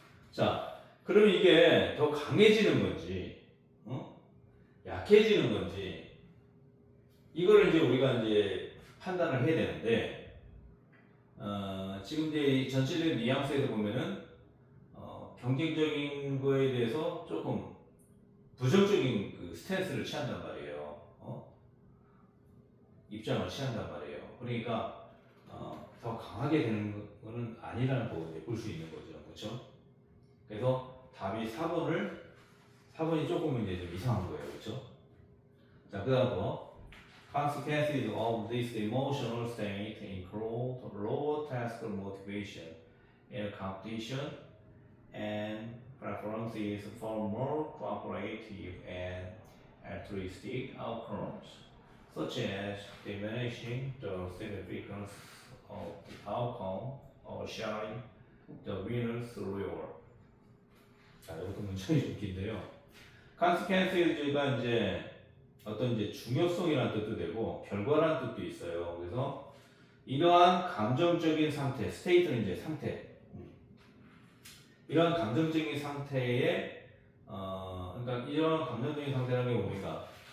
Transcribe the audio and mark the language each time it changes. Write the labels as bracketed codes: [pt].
[ko] 자, 그러면 이게 더 강해지는 건지, 약해지는 건지, 이거를 이제 우리가 이제 판단을 해야 되는데, 지금 이제 이 전체적인 뉘앙스에서 보면은, 경쟁적인 거에 대해서 조금 부정적인 그 스탠스를 취한단 말이에요. 입장을 취한단 말이에요. 그러니까, 더 강하게 되는 거는 아니라는 거 볼 수 있는 거죠. 그렇죠? 그래서 답이 4번이 조금 이제 좀 이상한 거예요. 그렇죠? 자, 그 다음 거. [en] Consequences of this emotional state include lower task motivation in competition and preferences for more cooperative and altruistic outcomes, such as diminishing the significance of the outcome or sharing the winner's reward. [ko] 자, 이것도 문장이 좀 긴데요. consequences가 이제 어떤 이제 중요성이라는 뜻도 되고 결과라는 뜻도 있어요. 그래서 이러한 감정적인 상태, 스테이트는 이제 상태. 이러한 감정적인 상태에 그러니까 이러한 감정적인 상태라는 게 뭡니까?